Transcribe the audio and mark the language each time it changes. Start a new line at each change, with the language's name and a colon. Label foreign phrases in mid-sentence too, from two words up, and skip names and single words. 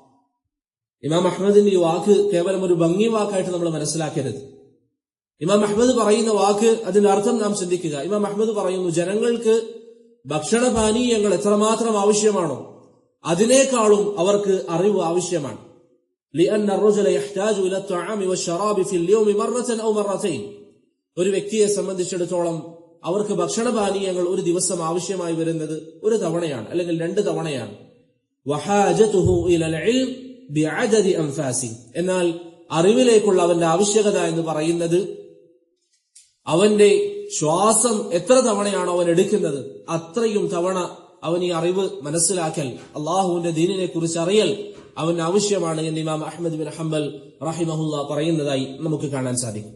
Malayalam: ഇമാം അഹ്മദിന്റെ ഈ വാക്ക് കേവലം ഒരു ഭംഗി വാക്കായിട്ട് നമ്മൾ മനസ്സിലാക്കരുത്. ഇമാം അഹ്മദ് പറയുന്ന വാക്ക്, അതിന്റെ അർത്ഥം നാം ചിന്തിക്കുക. ഇമാം അഹ്മദ് പറയുന്നു, ജനങ്ങൾക്ക് ഭക്ഷണപാനീയങ്ങൾ എത്രമാത്രം ആവശ്യമാണോ അതിനേക്കാളും അവർക്ക് അറിവ് ആവശ്യമാണ്.
Arabic: لأن الرجل يحتاج إلى الطعام والشراب في اليوم مرة أو مرتين,
Malayalam: ഒരു വ്യക്തിയെ സംബന്ധിച്ചിടത്തോളം അവർക്ക് ഭക്ഷണപാനീയങ്ങൾ ഒരു ദിവസം ആവശ്യമായി വരുന്നത് ഒരു തവണയാണ്, അല്ലെങ്കിൽ 2 തവണയാണ്.
Arabic: وحاجته إلى العلم بعدد أنفاسه,
Malayalam: എന്നാൽ അറിവിലേക്കുള്ള അവന്റെ ആവശ്യകത എന്ന് പറയുന്നത് അവന്റെ ശ്വാസം എത്ര തവണയാണോ അവൻ എടുക്കുന്നത് അത്രയും തവണ അവൻ ഈ അറിവ് മനസ്സിലാക്കൽ, അള്ളാഹുവിന്റെ ദീനിനെ കുറിച്ച് അറിയൽ അവന് ആവശ്യമാണ് എന്ന് ഇമാം അഹ്മദ് ബിൻ ഹംബൽ റഹിമഹുല്ലാ പറയുന്നതായി നമുക്ക് കാണാൻ സാധിക്കും.